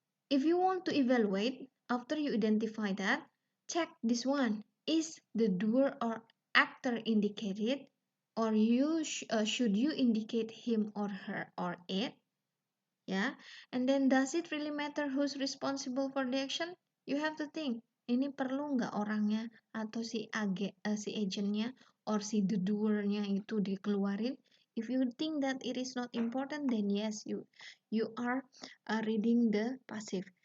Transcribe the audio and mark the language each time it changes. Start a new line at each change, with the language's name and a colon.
English: If you want to evaluate, after you identify that, check this one. Is the doer or actor indicated, or should you indicate him or her or it? Yeah, and then does it really matter who's responsible for the action? You have to think,
Indonesian: ini perlu nggak orangnya atau si agentnya or si the doernya itu dikeluarin?
English: If you think that it is not important, then yes, you are reading the passive.